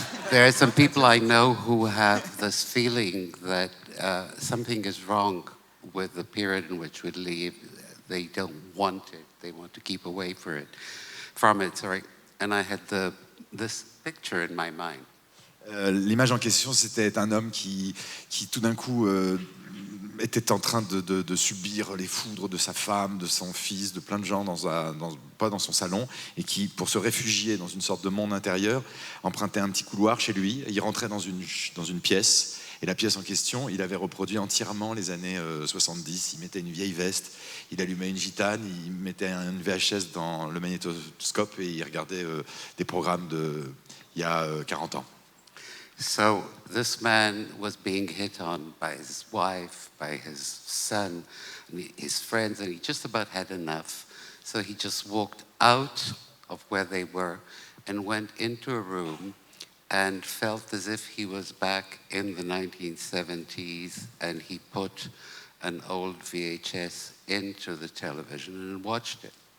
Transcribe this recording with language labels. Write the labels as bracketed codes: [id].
[en] There are some people I know who have this feeling that something is wrong with the period in which we live. They don't want it. they want to keep away from it. Sorry. And I had this picture in my mind. [fr] L'image en question, c'était un homme qui tout d'un coup était en train de subir les foudres de sa femme, de son fils, de plein de gens pas dans son salon, et qui, pour se réfugier dans une sorte de monde intérieur, empruntait un petit couloir chez lui. Il rentrait dans une pièce, et la pièce en question, il avait reproduit entièrement les années 70. Il mettait une vieille veste, il allumait une gitane, il mettait une VHS dans le magnétoscope et il regardait des programmes il y a 40 ans. [en] So this man was being hit on by his wife, by his son, and his friends, and he just about had enough. So he just walked out of where they were and went into a room and felt as if he was back in the 1970s, and he put an old VHS into the television and watched it.